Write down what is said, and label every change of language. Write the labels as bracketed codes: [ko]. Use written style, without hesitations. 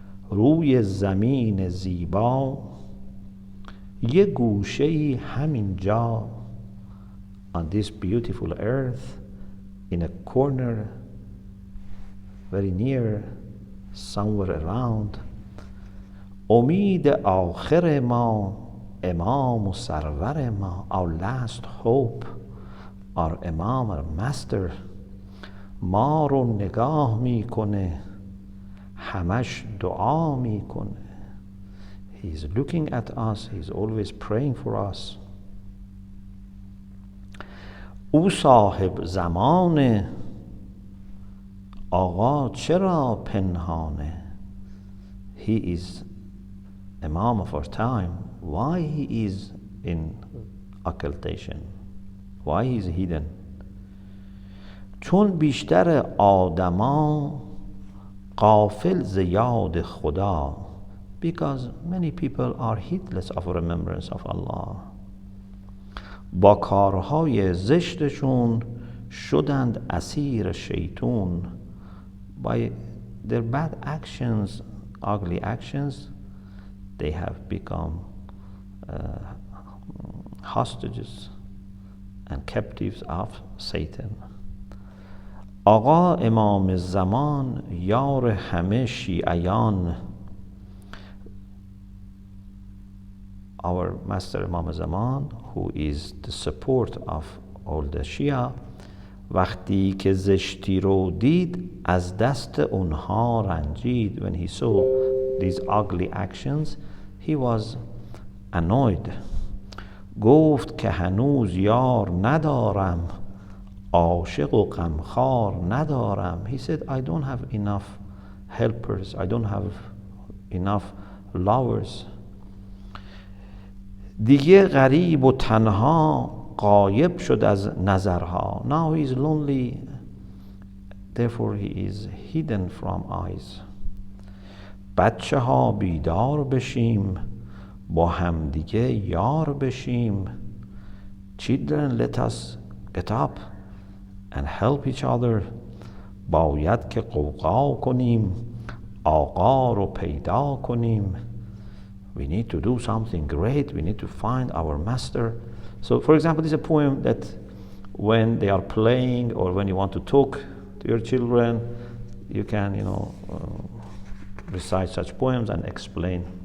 [fa] روی زمین زیبا یه گوشه‌ای همین جا. [en] On this beautiful earth, in a corner, very near, somewhere around. [fa] امید آخر ما امام و سرور ما. [en] Our last hope, our Imam, our master. [fa] ما رو نگاه میکنه همش دعا میکنه. [en] He's looking at us, he's always praying for us. [fa] او صاحب زمانه آقا چرا پنهانه. [en] He is Imam of our time. Why he is in occultation? Why he is hidden? [fa] چون بیشتر آدما غافل ز یاد خدا. [en] Because many people are heedless of remembrance of Allah. [fa] با کارهای زشتشون شدند اسیر شیطون. [en] By their bad actions, ugly actions, they have become hostages and captives of Satan. [fa] آقا امام زمان یار همه شیعیان. [en] Our master Imam Zaman, who is the support of all the Shia, [fa] وقتی که زشتی رو دید از دست اونها رنجید. [en] When he saw these ugly actions, he was annoyed. [fa] گفت که هنوز یار ندارم عاشق و غمخوار ندارم. [en] He said, I don't have enough helpers, I don't have enough lovers. [fa] دیگه غریب و تنها غایب شد از نظرها. [en] Now he is lonely, therefore he is hidden from eyes. [fa] بچه ها بیدار بشیم، با همدیگه یار بشیم. [en] Children, let us get up and help each other. [fa] باید که قوقا کنیم، آقا رو پیدا کنیم. [en] We need to do something great. We need to find our master. So, for example, this is a poem that when they are playing or when you want to talk to your children, you can, recite such poems and explain.